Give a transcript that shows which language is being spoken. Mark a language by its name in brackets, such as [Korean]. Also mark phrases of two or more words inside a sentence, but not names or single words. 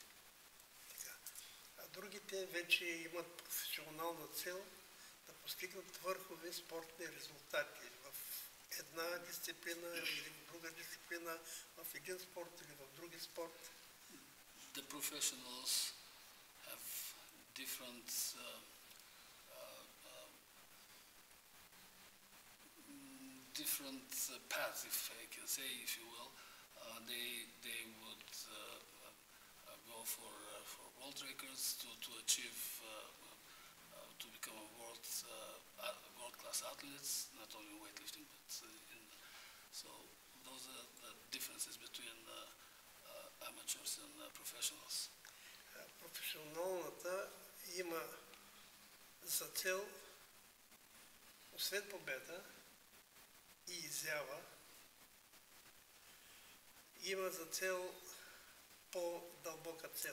[Bulgarian] А другите вече имат професионална цел да постигнат върхови спортни резултати в една дисциплина или в друга дисциплина, в един спорт или в други спорт. [English] The professionals have different different paths, if I can say, if you will. They would go for world records to achieve to become a world-class athletes, not only weightlifting, but so those are the differences between amateurs and professionals. [Bulgarian] Професионалната има за цел, освен победа и изява, има за цел по-дълбока цел.